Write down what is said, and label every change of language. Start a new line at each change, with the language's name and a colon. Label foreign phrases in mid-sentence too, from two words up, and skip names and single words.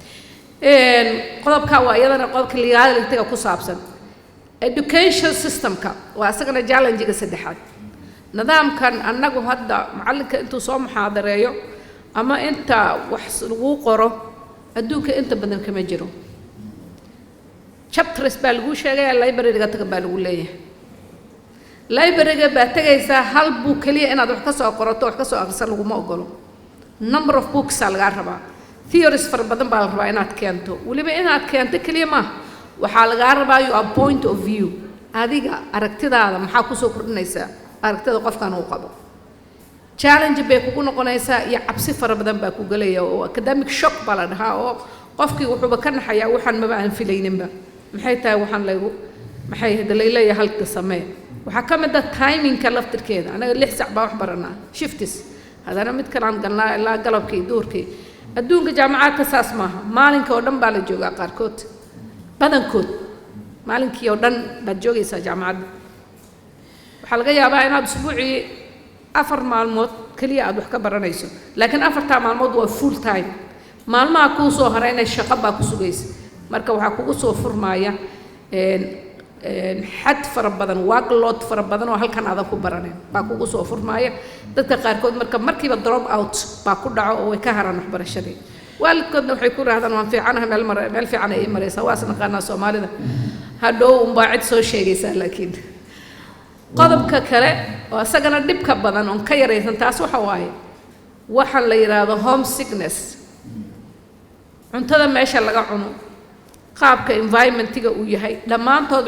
Somali: qodobka waa iyadana qodobka legalityga ku saabsan
English: education systemka
Somali: waa asagana challenge-ga saddexaad nidaamkan annagu hadda macallinka intuu soo muxaadareeyo ama inta wax lagu qoro adduunka inta badan kama jiro chapters baa lagu sheegay library-ga taga baa lagu leeyahay library-ga baa tagaysaa hal book kaliya inaad wax ka soo qorato wax ka soo akhrisan laguma ogolo
English: number of books
Somali: laga rabaa theories far badan baa la rabaa inaad keento waliba inaad keento kaliya ma waxaa laga rabaa
English: your point of view
Somali: adiga aragtidaada maxaa ku soo kordhinaysaa aragtida qofkan uu qabo challenge bay kugu noqonaysaa iyo cabsi far badan baa ku galaya oo
English: academic shock
Somali: baa la dhahaa oo qofkii wuxuuba ka naxayaa waxaan maba aan filayninba maxay tahay waxaan maxay hadaleeyahay halka samee waxa ka mid ah timingka laftirkeeda anaga 6 saac baa wax baranaa shifts hadana mid kale aan galnaa ilaa galabkii duurkii adduunka jaamacadka saas maaha maalinka oo dhan baa la joogaa qaarkood badankood maalinkii oo dhan baad joogaysaa jaamacadda waxaa laga yaabaa inaad usbuucii 4 maalmood kaliya aad wax ka baranayso laakiin 4 maalmood waa
English: full time
Somali: maalmaha kuu soo harayna shaqo baa ku sugaysa marka waxaa kugu soo furmaaya xad fara badan workload fara badan oo halkan aadan ku baraneen baa kugu soo furmaaya dadka qaarkood markiiba
English: drop out
Somali: baa ku dhaco oo way ka haraan waxbarashadii waalidkoodna waxay ku raahdaan waan fiicanahay meel fiican ay maraysaa waa isnaqaanaa Soomaalida hadhow unbaa cid soo sheegaysaa laakiin qodobka kale oo asagana dhibka badan oo ka yaraysan taas waxa waaye waxaan la yiraahdo homesickness cuntada meesha laga cuno qaabka environment-iga uu yahay dhamaantood